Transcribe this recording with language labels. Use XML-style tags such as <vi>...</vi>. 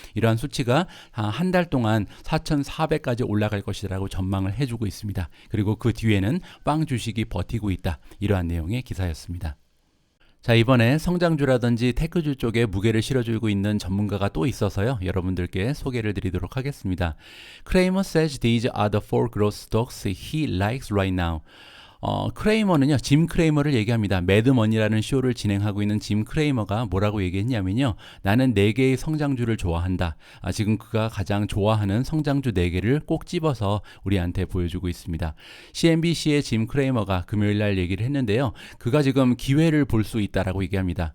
<ko>이러한 수치가 한 달 동안 4,400까지 올라갈 것이라고 전망을 해주고 있습니다. 그리고 그 뒤에는 빵 주식이 버티고 있다, 이러한 내용의 기사였습니다. 자, 이번에 성장주라든지 테크주 쪽에 무게를 실어주고 있는 전문가가 또 있어서요, 여러분들께 소개를 드리도록 하겠습니다.</ko> <en>Cramer says these are the four growth stocks he likes right now.</en> <ko>크레이머는요, 짐 크레이머를 얘기합니다. 매드머니라는 쇼를 진행하고 있는 짐 크레이머가 뭐라고 얘기했냐면요, 나는 4개의 성장주를 좋아한다. 지금 그가 가장 좋아하는 성장주 4개를 꼭 집어서 우리한테 보여주고 있습니다. CNBC의 짐 크레이머가 금요일 날 얘기를 했는데요, 그가 지금 기회를 볼 수 있다라고 얘기합니다.</ko>